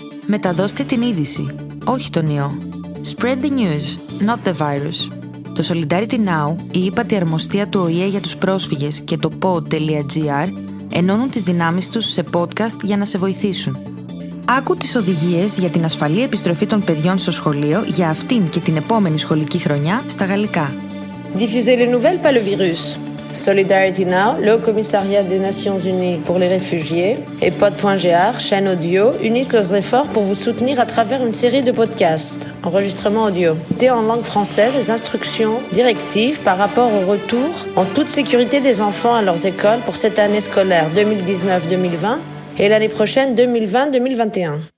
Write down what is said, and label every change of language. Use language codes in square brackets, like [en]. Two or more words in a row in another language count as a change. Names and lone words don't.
[el] Μεταδώστε την είδηση, όχι τον ιό. [en] Spread the news, not the virus. [el] Το Solidarity Now, η ύπατη αρμοστία του ΟΗΕ για τους πρόσφυγες και το pod.gr ενώνουν τις δυνάμεις τους σε podcast για να σε βοηθήσουν. Άκου τις οδηγίες για την ασφαλή επιστροφή των παιδιών στο σχολείο για αυτήν και την επόμενη σχολική χρονιά στα γαλλικά. [fr] Diffusez les nouvelles, pas le virus. Solidarity Now, le Haut Commissariat des Nations Unies pour les réfugiés et Pod.gr, chaîne audio, unissent leurs efforts pour vous soutenir à travers une série de podcasts, enregistrements audio. En langue française, les instructions directives par rapport au retour en toute sécurité des enfants à leurs écoles pour cette année scolaire 2019-2020 et l'année prochaine 2020-2021.